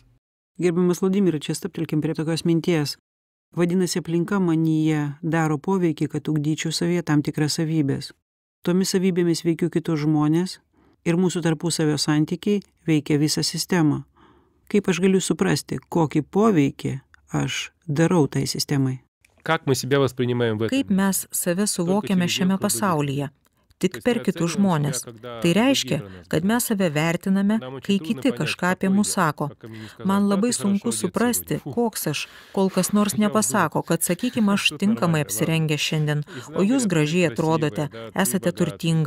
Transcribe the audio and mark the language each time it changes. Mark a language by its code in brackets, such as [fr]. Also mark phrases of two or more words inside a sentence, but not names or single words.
[lt] Gerbiamas Vladimirai, čia stabtelkim prie tokios minties. Vadinasi, aplinka manyje daro poveikį, kad ugdyčiau savyje tam tikras savybės. Tomis savybėmis veikiu kitus žmonės ir mūsų tarpusavio santykiai veikia visą sistemą. Kaip aš galiu suprasti, kokį poveikį aš darau tai sistemai? [ru] Как мы себя воспринимаем в этом? [lt] Kaip mes save suvokiame šiame pasaulyje? Tik per kitus žmonės. Tai reiškia, kad mes save vertiname, kai kiti kažką apie mus sako. Man labai sunku suprasti, koks aš, kol kas nors nepasako, kad, sakykime, aš tinkamai apsirengę šiandien, o jūs gražiai atrodote, esate turtinga.